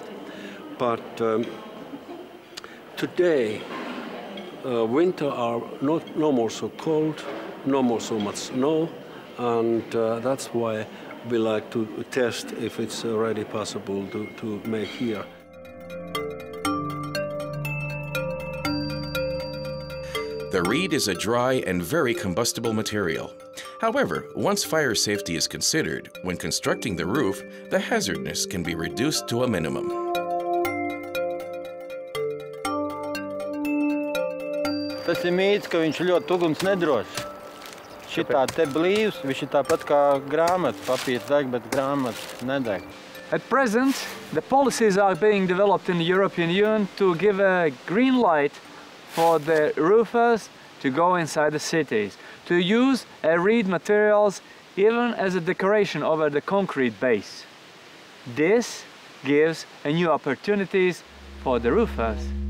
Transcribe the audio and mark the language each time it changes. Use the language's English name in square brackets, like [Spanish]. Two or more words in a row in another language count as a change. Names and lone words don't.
[English] But today, winter are no more so cold, no more so much snow, and that's why we like to test if it's already possible to make here. The reed is a dry and very combustible material. However, once fire safety is considered, when constructing the roof, the hazardness can be reduced to a minimum. [Latvian] Tas ir mīts, ka viņš ļoti uguns nedrošs. Šitā te blīvs, viņš ir tāpat kā grāmata, papīrs deg, bet grāmata nedeg. [English] At present, the policies are being developed in the European Union to give a green light for the roofers to go inside the cities, to use reed materials even as a decoration over the concrete base. This gives new opportunities for the roofers.